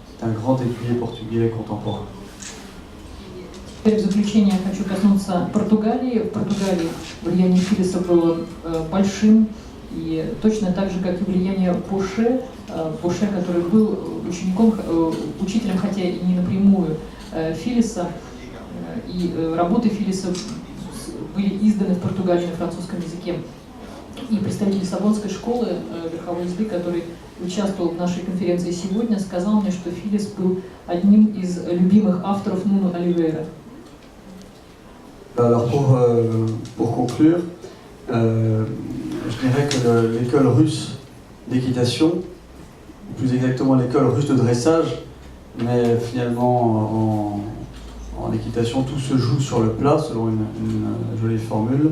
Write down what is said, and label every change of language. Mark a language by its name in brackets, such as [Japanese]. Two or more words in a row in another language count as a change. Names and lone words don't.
[French] C'est un grand écuyer portugais contemporain. [Russian] Теперь в заключение я хочу коснуться Португалии. В Португалии влияние Филиса было большим, и точно так же, как и влияние Боше, который был учителем, хотя и не напрямую Филиса, и работы Филиса были изданы в Португалии на французском языке. И представитель Лиссабонской школы верховой езды, который участвовал в нашей конференции сегодня, сказал мне, что Филис был одним из любимых авторов Нуно Оливейра. [French] Alors pour conclure, je dirais que l'école russe d'équitation, ou plus exactement l'école russe de dressage, mais finalement en équitation tout se joue sur le plat selon une jolie formule.